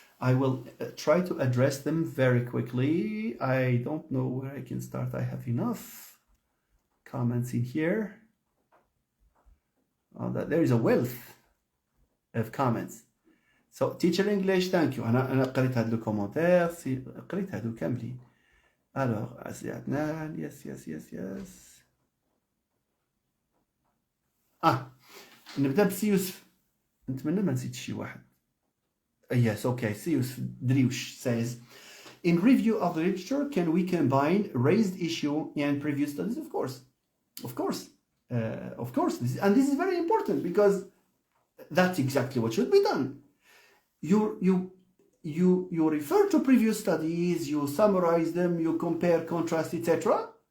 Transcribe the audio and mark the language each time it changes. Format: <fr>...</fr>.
<en>I will try to address them very quickly. I don't know where I can start. I have enough comments in here. There is a wealth of comments. So teacher English, thank you.</en> <ar>أنا قريت هاد الكومنتير، قريت هادو كاملين.</ar> <fr>Alors</fr> <ar>أسي عدنان،</ar> <en>yes.</en> <ar>نبدأ بسي يوسف، نتمنى ما نسيتش شي واحد.</ar> <en>Yes, okay. سي يوسف دريوش says, in review of the literature, can we combine raised issue and previous studies? Of course. This is very important because that's exactly what should be done. You refer to previous studies, you summarize them, you compare, contrast, etc.</en>